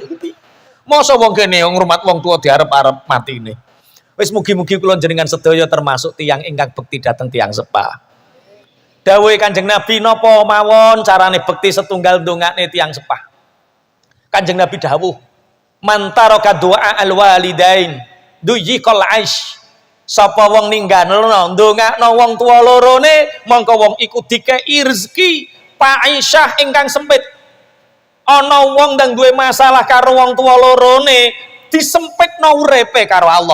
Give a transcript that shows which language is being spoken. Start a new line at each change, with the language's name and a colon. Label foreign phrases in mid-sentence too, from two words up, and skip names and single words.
Javanese: Masa wong kene ngrumat wong tua diarep-arep matine. Wis mugi-mugi kula jenengan sedaya termasuk tiyang ingkang bekti dateng tiyang sepah. Dawuhe Kanjeng Nabi napa mawon carane bekti setunggal ndongakne tiyang sepah. Kanjeng Nabi dawuh,
Arabic: "من ترك دعاء الوالدين ضيق العيش."
Javanese: Sapa wong ninggalno ndongakno wong tua lorone, mongko wong iku dikei rezeki pa'isyah ingkang sempit. Ana wong ndang duwe masalah karo wong tuwa lorone, disempitno uripe karo Allah.